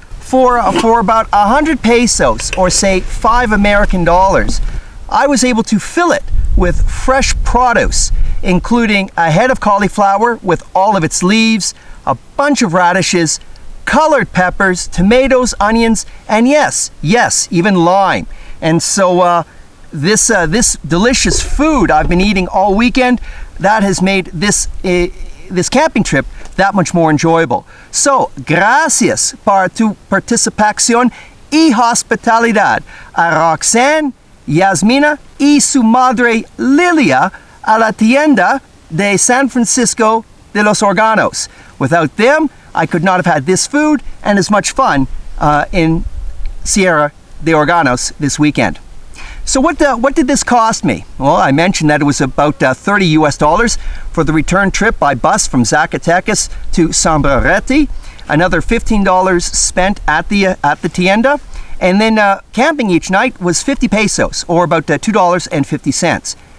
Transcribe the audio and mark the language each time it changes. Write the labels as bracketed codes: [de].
[en] For about 100 pesos, or say 5 American dollars, I was able to fill it with fresh produce, including a head of cauliflower with all of its leaves, a bunch of radishes, colored peppers, tomatoes, onions, and yes, even lime. And so this delicious food I've been eating all weekend, that has made this camping trip that much more enjoyable. [es] So, gracias por tu participación y hospitalidad a Roxanne, Yasmina y su madre Lilia a la tienda de San Francisco de los Órganos. [en] Without them, I could not have had this food and as much fun in Sierra de Organos this weekend. So what did this cost me? Well, I mentioned that it was about 30 US dollars for the return trip by bus from Zacatecas to Sombrerete, another $15 spent at the tienda, and then camping each night was 50 pesos, or about $2.50.